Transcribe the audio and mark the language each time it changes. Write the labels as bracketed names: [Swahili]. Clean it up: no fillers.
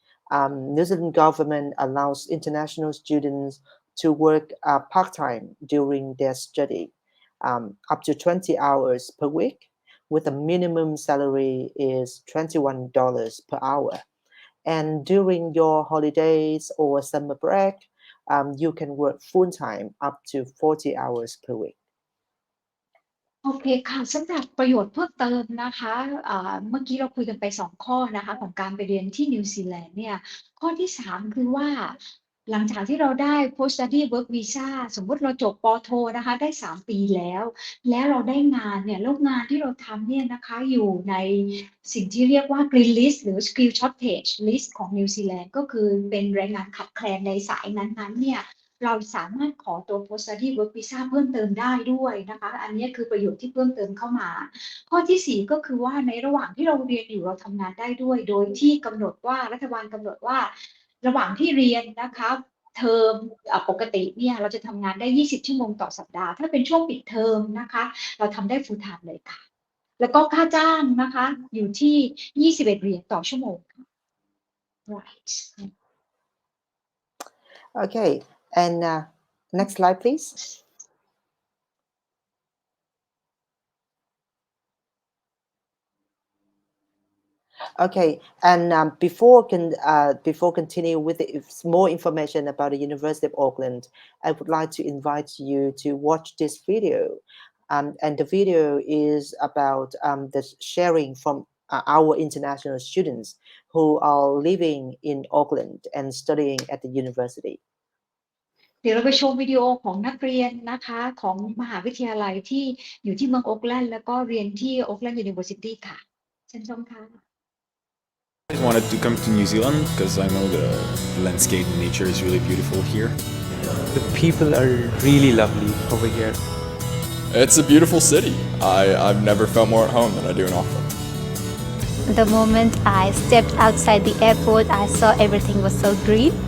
[English] New Zealand government allows international students to work part-time during their study, up to 20 hours per week, with a minimum salary is $21 per hour. And during your holidays or summer break, you can work full-time up to 40 hours per week. [Thai] โอเคค่ะสำหรับประโยชน์เพิ่มเติมนะคะเมื่อกี้เราคุยกันไป2ข้อนะคะของการไปเรียนที่นิวซีแลนด์เนี่ยข้อที่3คือว่าหลังจากที่เราได้ post study work visa สมมุติเราจบปโทนะคะได้3 ปีแล้วเราได้งานเนี่ยแล้วงานที่เราทำเนี่ยนะคะอยู่ใน สิ่งที่เรียกว่า green list หรือ skill shortage list ของนิวซีแลนด์ก็คือเป็นแรงงานขาดแคลนในสายนั้นๆเนี่ยเราสามารถขอตัว post study work visa เพิ่มเติมได้ด้วยนะคะอันนี้คือประโยชน์ที่เพิ่มเติมเข้ามาข้อที่4ก็คือว่าในระหว่างที่เราเรียนอยู่เราทำงานได้ด้วยโดยที่กำหนดว่ารัฐบาลกำหนดว่า ระหว่างที่เรียนนะคะเทอมปกติเนี่ยเราจะทำงานได้20 ชั่วโมงต่อสัปดาห์ถ้าเป็นช่วงปิดเทอมนะคะเราทำได้ full time เลยค่ะแล้วก็ค่าจ้างนะคะอยู่ที่21 เหรียญต่อชั่วโมง right [English] Okay, and next slide, please. Okay, and before continue with more information about the University of Auckland, I would like to invite you to watch this video. And the video is about the sharing from our international students who are living in Auckland and studying at the university. [Thai] เดี๋ยวเราไปชมวิดีโอของนักเรียนนะคะของมหาวิทยาลัยที่อยู่ที่เมืองโอ๊คแลนด์แล้วก็เรียนที่ Auckland University ค่ะเชิญชมค่ะ [English] I wanted to come to New Zealand because I know the landscape and nature is really beautiful here. The people are really lovely over here. It's a beautiful city. I've never felt more at home than I do in Auckland. The moment I stepped outside the airport, I saw everything was so green.